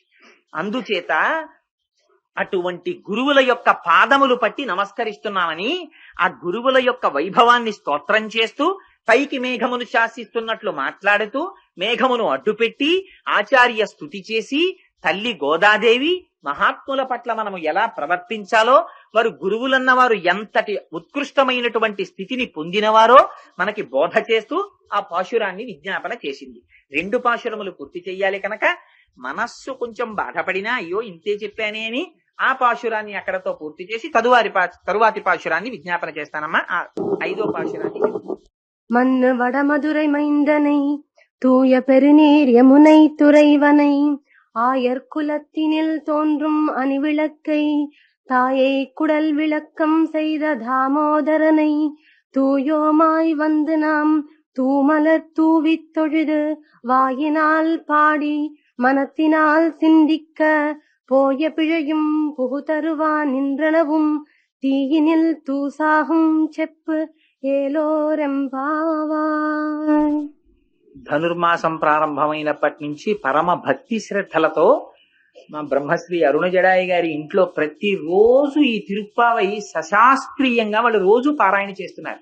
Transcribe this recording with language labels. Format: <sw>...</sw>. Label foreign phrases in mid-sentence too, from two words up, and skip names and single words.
<te>అందుచేత అటువంటి గురువుల యొక్క పాదములు పట్టి నమస్కరిస్తున్నామని ఆ గురువుల యొక్క వైభవాన్ని స్తోత్రం చేస్తూ, పైకి మేఘమును శాసిస్తున్నట్లు మాట్లాడుతూ, మేఘమును అడ్డుపెట్టి ఆచార్య స్తుతి చేసి, తల్లి గోదాదేవి మహాత్ముల పట్ల మనము ఎలా ప్రవర్తించాలో, వారు గురువులన్న వారు ఎంతటి ఉత్కృష్టమైనటువంటి స్థితిని పొందినవారో మనకి బోధ చేస్తూ ఆ పాశురాన్ని విజ్ఞాపన చేసింది. 2 పాశురములు పూర్తి చెయ్యాలి కనుక మనస్సు కొంచెం బాధపడినా, అయ్యో ఇంతే చెప్పానే అని ఆ పాశురాన్ని అక్కడతో పూర్తి చేసి తరువాతి పాశురాన్ని విజ్ఞాపన చేస్తానమ్మా. ఆ 5వ పాశురాన్ని</te> <ta>மன்னு வடமதுரை மைந்தனை தூய பெருநீர் யமுனை துறைவனை ஆயர் குலத்தினில் தோன்றும் அணிவிளக்கை தாயை குடல் விளக்கம் செய்த தாமோதரனை தூயோமாய் வந்து நாம் தூமலர் தூவித் தொழுது வாயினால் பாடி மனத்தினால் சிந்திக்க போய பிழையும் புகுதருவா நின்றனவும் தீயினில் தூசாகும் செப்பு ஏலோரெம்பாவாய்.</ta> <te>ధనుర్మాసం ప్రారంభమైనప్పటి నుంచి పరమ భక్తి శ్రద్ధలతో మా బ్రహ్మశ్రీ అరుణ జడాయి గారి ఇంట్లో ప్రతిరోజు ఈ తిరుప్పావై సశాస్త్రీయంగా వాళ్ళు రోజు పారాయణ చేస్తున్నారు.</te>